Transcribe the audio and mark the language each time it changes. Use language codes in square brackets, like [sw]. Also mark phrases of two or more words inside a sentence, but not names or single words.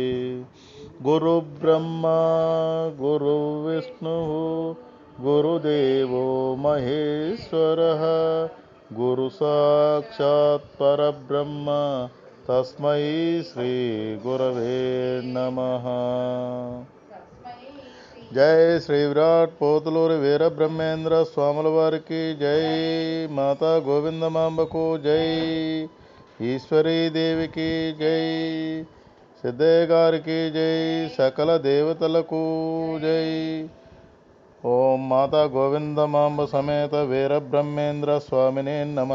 [sa] गुरुब्रह्मा गुरुविष्णुः गुरुदेवो महेश्वरः गुरुसाक्षात् परब्रह्म तस्मै श्री गुरवे नमः। [te] जय श्री विराट पोतलूरी वीर ब्रह्मेंद्र स्वामुల వారికి జై। माता గోవిందమాంబకు జై। ఈశ్వరీ దేవికి జై। సిద్ధయ్య గారికి జై। సకల దేవతలకు జై। [sa] ఓం మాతా గోవిందమాంబ సమేత వీర బ్రహ్మేంద్ర స్వామినే నమః।